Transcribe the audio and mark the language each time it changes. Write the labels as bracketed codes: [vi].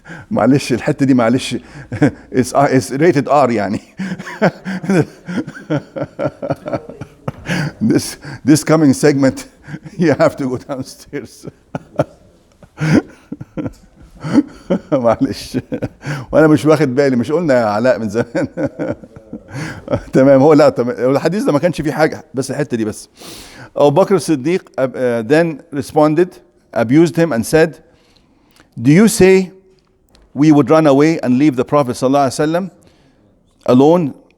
[ar] معلش الحتة دي معلش [en] it's rated R [ar] يعني. [en] This coming segment you have to go downstairs. [ar] معلش وانا مش واخد بالي، مش قلنا يا علاء من زمان. تمام. هو لا تمام، الحديث ده ما كانش فيه حاجه، بس الحته دي بس. [en] Abu Bakr Siddiq then responded, abused him and said, do you say we would run away and leave the Prophet sallallahu alaihi wasallam alone?